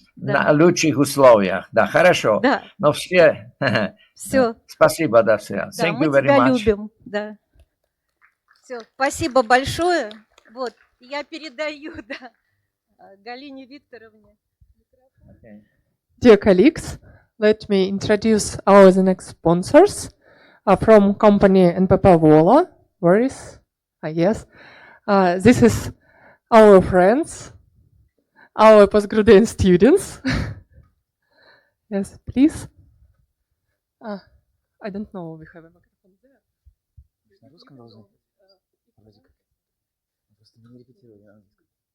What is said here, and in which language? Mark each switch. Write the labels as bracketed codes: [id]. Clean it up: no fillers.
[ru] На лучших условиях, да, хорошо. Да. Но все. Спасибо, да, все. Да, мы тебя любим, да. Все, спасибо большое. Вот, я передаю, да, Галине Викторовне. [en] Okay. Dear colleagues, let me introduce our next sponsors from company NPP VOLO. Where is? Yes. This is our friends, our postgraduate students. Yes, please. I don't know, we have a microphone there. [ru] На русском должны? Вроде как. Просто не репетировали на английском.